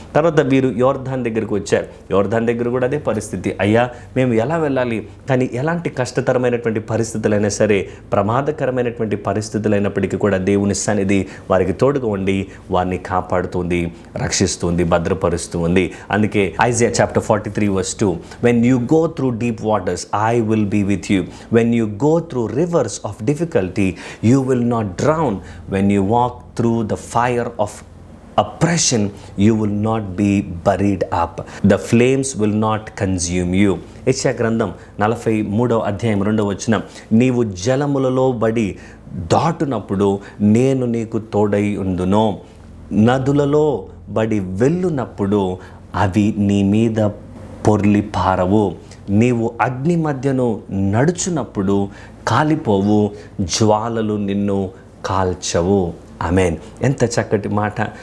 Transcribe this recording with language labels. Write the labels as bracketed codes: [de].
[te] తర్వాత వీరు యోర్దాన్ దగ్గరికి వచ్చారు. యోర్దాన్ దగ్గర కూడా అదే పరిస్థితి, అయ్యా మేము ఎలా వెళ్ళాలి, కానీ ఎలాంటి కష్టతరమైనటువంటి పరిస్థితులైనా సరే, ప్రమాదకరమైనటువంటి పరిస్థితులైనప్పటికీ కూడా దేవుని సన్నిధి వారికి తోడుగా ఉండి వారిని కాపాడుతుంది, రక్షిస్తుంది, భద్రపరుస్తుంది. అందుకే Isaiah chapter 43 [en] verse 2, when you go through deep waters, I will be with you. When you go through rivers of difficulty, you will not drown. When you walk through the fire of oppression, you will not be buried up. The flames will not consume you. [te] యెషయా గ్రంథం 43వ అధ్యాయం 2వ వచనం, నీవు జలములలో బడి దాటునప్పుడు నేను నీకు తోడై ఉందును, నదులలో బడి వెళ్ళునప్పుడు అవి నీ మీద పొర్లి పారవు, నీవు అగ్ని మధ్యను నడుచునప్పుడు కాలిపోవు, జ్వాలలు నిన్ను కాల్చవు. ఆమేన్. ఎంత చక్కటి మాట.